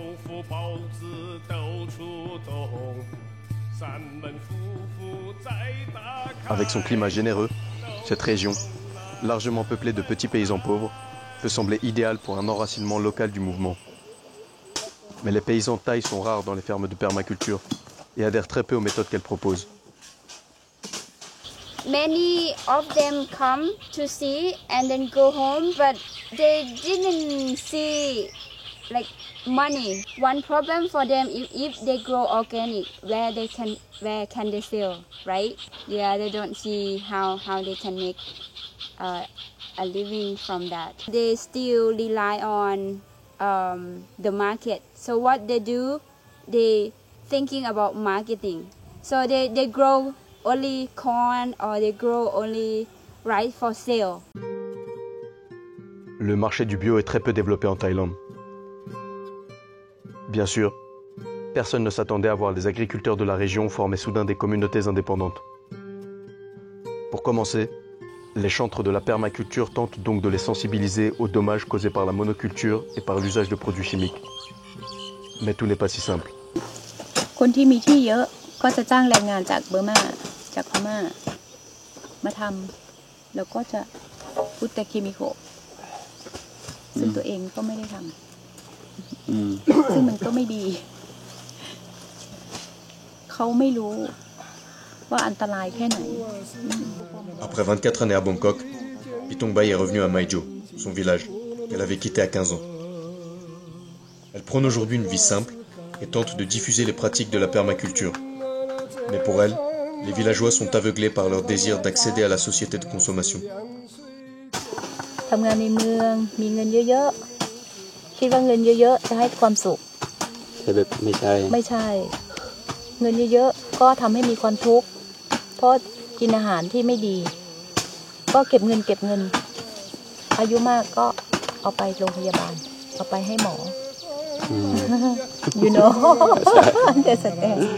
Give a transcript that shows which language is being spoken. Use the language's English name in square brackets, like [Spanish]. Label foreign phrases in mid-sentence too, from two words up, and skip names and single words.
[French] Avec son climat généreux, cette région, largement peuplée de petits paysans pauvres, peut sembler idéale pour un enracinement local du mouvement. Mais les paysans thaïs sont rares dans les fermes de permaculture et adhèrent très peu aux méthodes qu'elles proposent. [English] Many of them come to see and then go home, but they didn't see like money. One problem for them if they grow organic, where can they sell, right? Yeah, they don't see how they can make a living from that. They still rely on the market. So what they do, they thinking about marketing. So they grow only corn or they grow only rice for sale. [French] Le marché du bio est très peu développé en Thaïlande. Bien sûr, personne ne s'attendait à voir les agriculteurs de la région former soudain des communautés indépendantes. Pour commencer, les chantres de la permaculture tentent donc de les sensibiliser aux dommages causés par la monoculture et par l'usage de produits chimiques. Mais tout n'est pas si simple. [Thai] คนที่มีที่เยอะก็จะจ้างแรงงานจากเบอร์มาจากพม่ามาทำแล้วก็จะพุทธเคมีโคซึ่งตัวเองก็ไม่ได้ทำซึ่งมันก็ไม่ดีเขาไม่รู้ว่าอันตรายแค่ไหน [French] Après 24 années à Bangkok, Pitong Bai est revenue à Mae Jo, son village, qu'elle avait quitté à 15 ans. Elle prône aujourd'hui une vie simple et tente de diffuser les pratiques de la permaculture. Mais pour elle, les villageois sont aveuglés par leur désir d'accéder à la société de consommation. [Thai] ทำงานในเมืองมีเงินเยอะๆคิดว่าเงินเยอะๆจะให้ความสุขไม่ใช่เงินเยอะๆก็ทำให้มีความทุกข์เพราะกินอาหารที่ไม่ดีก็เก็บเงินอายุมากก็เอาไปโรงพยาบาลเอาไปให้หมอ [English] you know [Thai] แต่แสดง